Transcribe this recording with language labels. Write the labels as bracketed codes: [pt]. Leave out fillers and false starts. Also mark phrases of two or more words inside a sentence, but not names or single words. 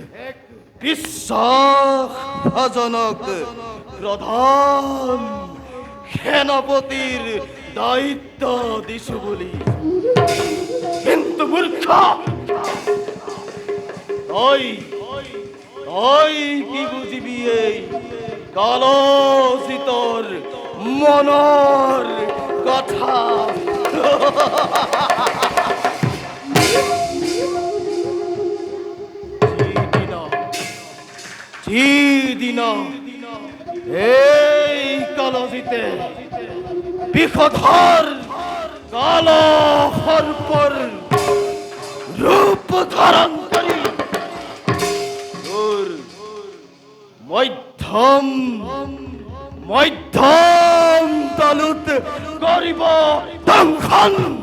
[as] বিশ্বাসভাজনক প্রধান সেনাপতির দায়িত্ব দিছো বুলি, কিন্তু মূর্খ তই তই কি বুঝিবি এই কালচিতৰ মনৰ কথা। যিদিন এই কালচিতে বিষধর কাল সর্পর রূপ ধারণ করি তোর মধ্যম মধ্যম তালুত করিব দংশন।